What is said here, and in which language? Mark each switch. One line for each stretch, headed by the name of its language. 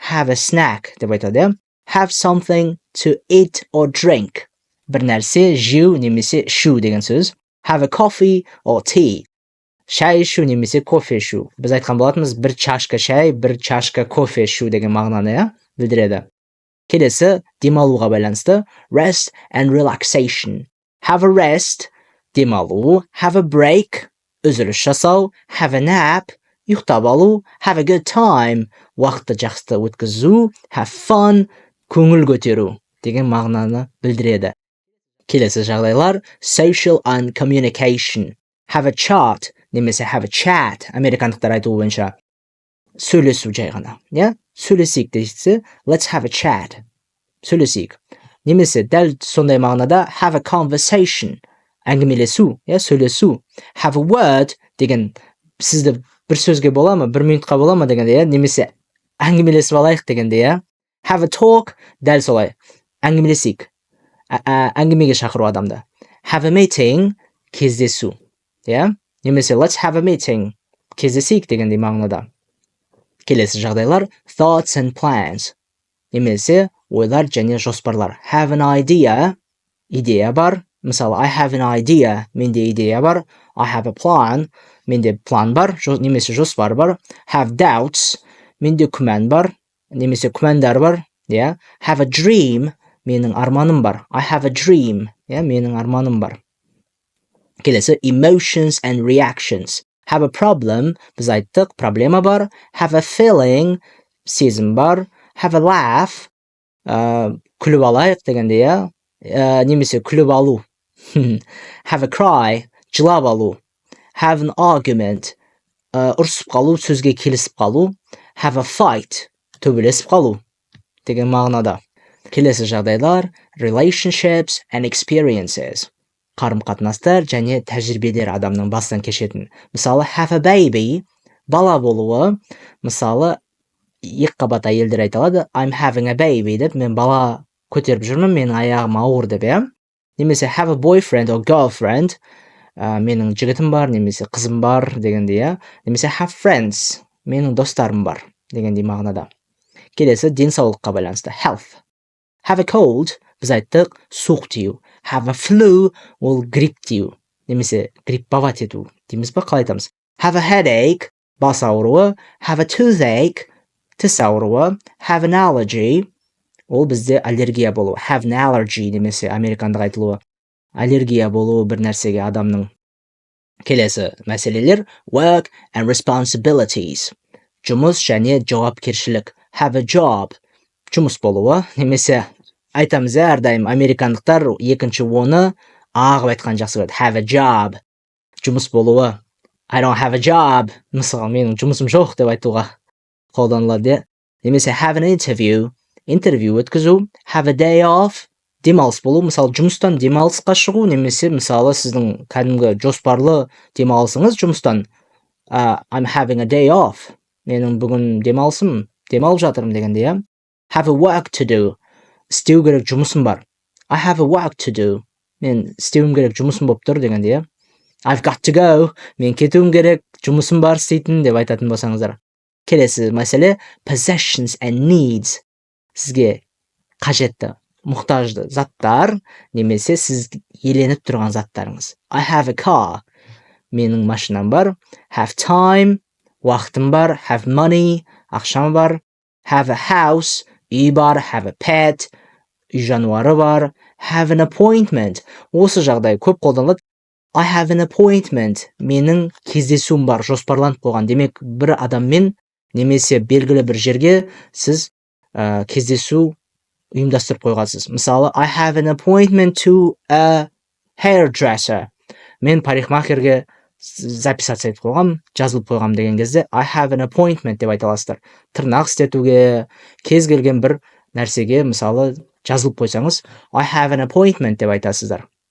English: Have a snack деп айтады. Have something to eat or drink.
Kazakh: Бір нәрсе жеу немесе ішу деген сөз.
English: Have a coffee or tea.
Kazakh: Шай ішу немесе кофе ішу. Біз айтқан болатынбыз бір чашка шай, бір чашка кофе ішу деген мағынаны білдіреді. Келесі демалуға байланысты.
English: Rest and relaxation. Have a rest.
Kazakh: Демалу.
English: Have a break.
Kazakh: Үзіліс жасау.
English: Have a nap.
Kazakh: Ұйықтап алу.
English: Have a good time.
Kazakh: Уақытты жақсы өткізу.
English: Have fun.
Kazakh: Көңіл көтеру деген мағынаны білдіреді. Келесі жағдайлар
English: social and communication. Have a chat немесе have a chat.
Kazakh: Американдықтар айтуы бойынша сөйлесу жай ғана. Сөйлесейік дейсі,
English: let's have a chat.
Kazakh: Сөйлесейік. Немесе дәл сондай мағынада have a conversation. Әңгімелесу, сөйлесу. Have a word деген сізді бір сөзге бола ма, бір минутқа бола ма дегенде, немесе әңгімелесіп алайық дегенде,
English: have a talk,
Kazakh: дәл солай. Әңгімелесейік. Әңгімеге шақыру адамды.
English: Have a meeting,
Kazakh: кездесу. Немесе
English: let's have a meeting,
Kazakh: кездесейік дегендей мағынада. Келесі жағдайлар
English: thoughts and plans.
Kazakh: Немесе ойлар және жоспарлар.
English: Have an idea,
Kazakh: идея бар. Мысалы,
English: I have an idea,
Kazakh: менде идея бар.
English: I have a plan,
Kazakh: менде план бар, немесе жоспар бар. Have doubts, менде күмән бар, немесе күмәндар бар.
English: Have a dream,
Kazakh: менің арманым бар.
English: I have a dream,
Kazakh: менің арманым бар. Келесі
English: emotions and reactions.
Kazakh: Have a problem, біз айттық, проблема бар.
English: Have a feeling,
Kazakh: сезім бар. Have a laugh, күліп алайық дегенде, немесе күліп алу.
English: Have a cry,
Kazakh: жылап алу. Have an argument, ұрсып қалу, сөзге келісіп қалу. Have a fight, төбелесіп қалу деген мағынада. Келесі жағдайлар
English: relationships and experiences.
Kazakh: Қарым-қатынастар және тәжірибелер адамның бастан кешетін. Мысалы,
English: have a baby,
Kazakh: бала болуы. Мысалы, екі қабат әйелдер айта алады,
English: I'm having a baby
Kazakh: деп, мен бала көтеріп жүрмін, менің аяғым ауыр деп. Немесе
English: have a boyfriend or girlfriend,
Kazakh: менің жігітім бар, немесе қызым бар дегенде. Немесе
English: have friends,
Kazakh: менің достарым бар дегендей мағынада. Келесі денсаулыққа байланысты.
English: Health. Have a cold,
Kazakh: біз айттық, суық тию.
English: Have a flu,
Kazakh: ол грипп тию. Немесе гриппават ету. Дейміз ба, қалай айтамыз?
English: Have a headache,
Kazakh: бас ауруы.
English: Have a toothache,
Kazakh: тіс ауруы.
English: Have an allergy,
Kazakh: ол бізде аллергия болу. Have an allergy, немесе американдық айтылуы. Аллергия болуы бір нәрсеге адамның. Келесі мәселелер
English: work and responsibilities.
Kazakh: Жұмыс және жауапкершілік.
English: Have a job,
Kazakh: жұмыс болуы. Немесе айтамыз әрдайым американдықтар екінші оны ағып айтқан жақсы көреді.
English: Have a job,
Kazakh: жұмыс болуы.
English: I don't have a job,
Kazakh: мысалы менің жұмысым жоқ деп айтуға қолданылады. Немесе
English: have an interview,
Kazakh: интервью өткізу.
English: Have a day off,
Kazakh: демалыс болу. Мысалы жұмыстан демалысқа шығу, немесе мысалы сіздің кәдімгі жоспарлы демалысыңыз жұмыстан.
English: I'm having a day off,
Kazakh: менің бүгін демалысым, демалып жатырмын дегенде.
English: Have a work to do,
Kazakh: істеу керек жұмысым бар.
English: I have a work to do,
Kazakh: мен істеуім керек жұмысым болып тұр дегенде.
English: I've got to go,
Kazakh: мен кетуім керек, жұмысым бар істейтін деп айтатын болсаңыздар. Келесі мәселе
English: possessions and needs.
Kazakh: Сізге қажетті, мұқтажды заттар немесе сіз еленіп тұрған заттарыңыз.
English: I have a car.
Kazakh: Менің машинам бар.
English: Have time.
Kazakh: Уақытым бар.
English: Have money.
Kazakh: Ақшам бар.
English: Have a house.
Kazakh: Үй бар.
English: Have a pet.
Kazakh: Үй жануары бар.
English: Have an appointment.
Kazakh: Осы жағдай көп қолданылады.
English: I have an appointment.
Kazakh: Менің кездесуім бар, жоспарланып қойған. Демек, бір адаммен немесе белгілі бір жерге сіз кездесу ұйымдастырып қойғансыз. Мысалы,
English: I have an appointment to a hairdresser.
Kazakh: Мен парикмахерге записаться етіп қойғам, жазылып қойғам деген кезде
English: I have an appointment
Kazakh: деп айта аласыздар. Тырнақ істетуге, кез келген бір нәрсеге мысалы жазылып қойсаңыз
English: I have an appointment
Kazakh: деп айтасыздар.